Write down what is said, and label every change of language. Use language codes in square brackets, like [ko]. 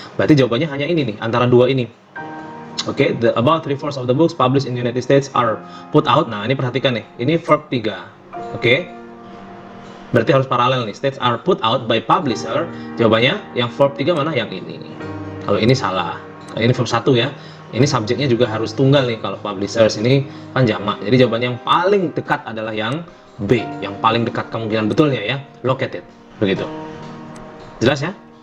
[id] Berarti jawabannya hanya ini nih, antara dua ini. [en] Oke, about 3/4 of the books published in the United States are put out. [id] Nah, ini perhatikan nih, ini verb 3. Oke. Berarti harus paralel nih. [en] States are put out by publisher. [id] Jawabannya yang verb 3 mana? Yang ini. Kalau ini salah. Kalau ini verb 1 ya. Ini subjeknya juga harus tunggal nih. Kalau publishers ini kan jamak. Jadi jawabannya yang paling dekat adalah yang B. Yang paling dekat kemungkinan betulnya ya. Located. Begitu. Jelas ya?